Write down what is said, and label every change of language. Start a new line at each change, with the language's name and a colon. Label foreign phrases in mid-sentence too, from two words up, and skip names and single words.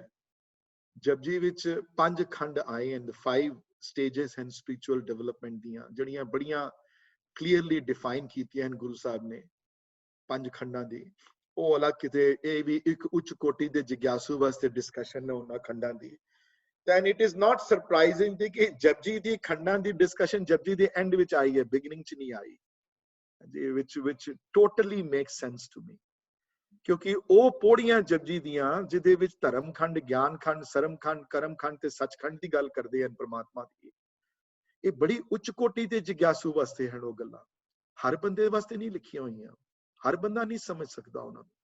Punjabi: ਜਪਜੀ ਵਿੱਚ 5 ਖੰਡ ਆਏ ਹਨ, 5 ਸਟੇजेस ਹਨ
English: spiritual development
Punjabi: ਦੀਆਂ, ਜਿਹੜੀਆਂ ਬੜੀਆਂ ਕਲੀਅਰਲੀ ਡਿਫਾਈਨ ਕੀਤੀਆਂ ਹਨ ਗੁਰੂ ਸਾਹਿਬ ਨੇ 5 ਖੰਡਾਂ ਦੀ। ਉਹ ਅਲੱਗ ਕਿਤੇ, ਇਹ ਵੀ ਇੱਕ ਉੱਚ ਕੋਟੀ ਦੇ ਜਿਗਿਆਸੂ ਵਾਸਤੇ ਡਿਸਕਸ਼ਨ ਹੈ ਉਹਨਾਂ ਖੰਡਾਂ ਦੀ।
English: then it is not surprising
Punjabi: ਕਿ ਜਪਜੀ ਦੀ ਖੰਡਾਂ ਦੀ ਡਿਸਕਸ਼ਨ ਜਪਜੀ ਦੇ ਐਂਡ ਵਿੱਚ ਆਈ ਹੈ, ਬਿਗਨਿੰਗ ਚ ਨਹੀਂ ਆਈ,
English: which totally makes sense to me,
Punjabi: ਕਿਉਂਕਿ ਉਹ ਪੌੜੀਆਂ ਜਪਜੀ ਦੀਆਂ ਜਿਹਦੇ ਵਿੱਚ ਧਰਮ ਖੰਡ, ਗਿਆਨ ਖੰਡ, ਸਰਮ ਖੰਡ, ਕਰਮ ਖੰਡ ਤੇ ਸੱਚਖੰਡ ਦੀ ਗੱਲ ਕਰਦੇ ਹਨ ਪ੍ਰਮਾਤਮਾ ਦੀ, ਇਹ ਬੜੀ ਉੱਚ ਕੋਟੀ ਦੇ ਜਿਗਿਆਸੂ ਵਾਸਤੇ ਹਨ ਉਹ ਗੱਲਾਂ। ਹਰ ਬੰਦੇ ਵਾਸਤੇ ਨਹੀਂ ਲਿਖੀਆਂ ਹੋਈਆਂ, ਹਰ ਬੰਦਾ ਨਹੀਂ ਸਮਝ ਸਕਦਾ ਉਹਨਾਂ ਨੂੰ।